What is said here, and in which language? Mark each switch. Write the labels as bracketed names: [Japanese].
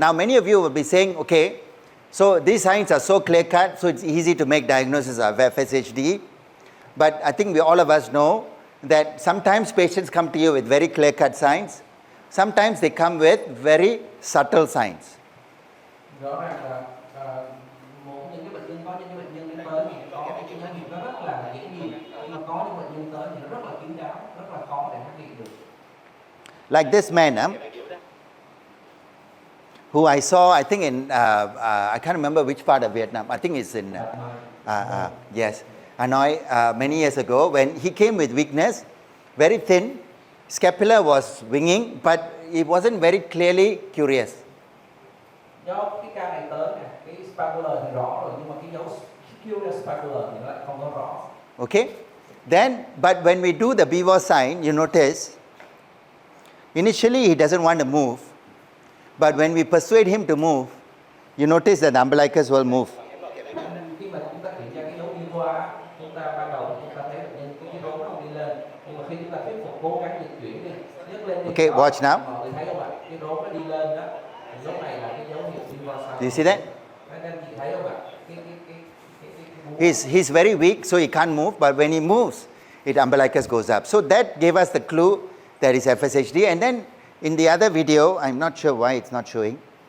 [English] Now many of you will be saying, okay, so these signs are so clear cut, so it's easy to make diagnosis of FSHD. But I think all of us know that sometimes patients come to you with very clear cut signs. Sometimes they come with very subtle signs. [Vietnamese] Rõ ràng là những cái bệnh nhân có những cái bệnh nhân đến tới thì có cái dấu hiệu nó rất là hiển nhiên, nhưng mà có những bệnh nhân tới thì nó rất là kín đáo, rất là khó để phát hiện được. [English] Like this man, who I saw, I think in, I can't remember which part of Vietnam. I think it's in, yes, Hanoi, many years ago, when he came with weakness, very thin, scapula was winging, but it wasn't very clearly curious. [Vietnamese] Do cái ca này tới nè, cái scapular thì rõ rồi, nhưng mà cái dấu curious scapular thì nó lại không có rõ. [English] Okay? Then, but when we do the beaver sign, you notice, initially he doesn't want to move, but when we persuade him to move, you notice that the umbilicus will move. [Vietnamese] Khi mà chúng ta kiểm tra cái dấu beaver, chúng ta ban đầu chúng ta thấy bệnh nhân cái rốn nó không đi lên, nhưng mà khi chúng ta thuyết phục cố gắng dịch chuyển đi, nhấc lên đi. [English] Okay, watch now. [Vietnamese] Mọi người thấy không ạ? Cái rốn nó đi lên đó, dấu này là cái dấu hiệu beaver sign. [English] Do you see that? [Vietnamese] Các anh chị thấy không ạ? [English] He's very weak, so he can't move, but when he moves, it umbilicus goes up. So that gave us the clue that is FSHD. And then in the other video, I'm not sure why it's not showing.